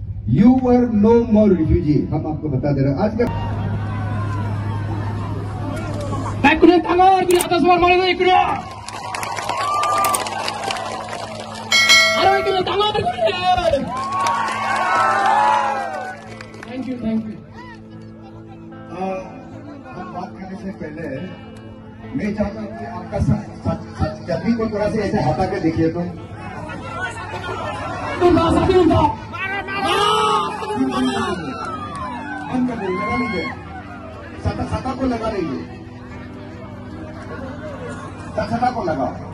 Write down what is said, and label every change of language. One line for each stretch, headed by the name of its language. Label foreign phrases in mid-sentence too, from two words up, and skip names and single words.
English: You were no more refugee.
Hindi: हम आपको बता दे रहे हैं आज का
Indonesian: tangan di atas warna itu ikut. Ayo ikut tangan ikut.
English: Thank you.
Hindi: हम बात करने से पहले मैं चाहता हूँ कि आपका छतरी को थोड़ा सा ऐसे हटा के देखिए तो बंद कर दीजिए, लगा लीजिए, छता को लगा लीजिए, छता को लगाओ।